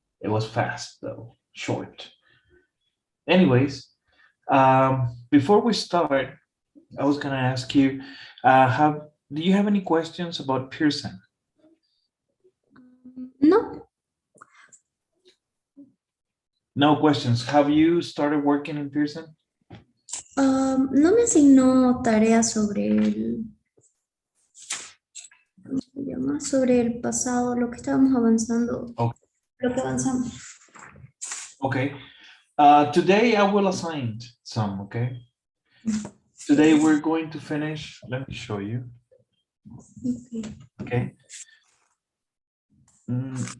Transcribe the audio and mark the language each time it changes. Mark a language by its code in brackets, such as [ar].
[en] It was fast, though, short. Anyways, before we start, I was gonna ask you, have do you have any questions about Pearson? No. No questions. Have you started working in Pearson? [es] No me asignó tareas sobre ¿cómo se llama? Sobre el pasado, lo que estábamos avanzando, [en] Oh, [es] lo que avanzamos. [en] okay. Today I will assign some. Okay. Today we're going to finish. Let me show you. Okay. Okay.